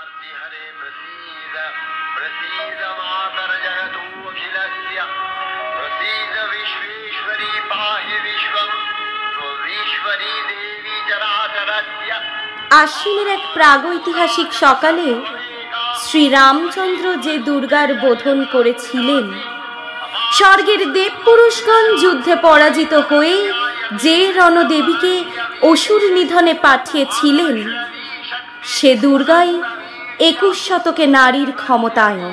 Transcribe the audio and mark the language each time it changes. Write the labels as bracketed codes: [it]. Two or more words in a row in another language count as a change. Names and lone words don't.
[sa] हरे प्रसीद प्रसीद मातर जगतो अखिलस्य प्रसीद विश्वेश्वरी पाहि विश्वं त्वमीश्वरी देवी चराचरस्य। [bn] আশ্বিনের এক প্রাগৈতিহাসিক সকালে শ্রীরামচন্দ্র যে দুর্গার বোধন করেছিলেন, স্বর্গের দেবপুরুষগণ যুদ্ধে পরাজিত হয়ে যে রণদেবীকে অসুর নিধনে পাঠিয়েছিলেন, সে দুর্গাই 21 শতকে নারীর ক্ষমতায়ন।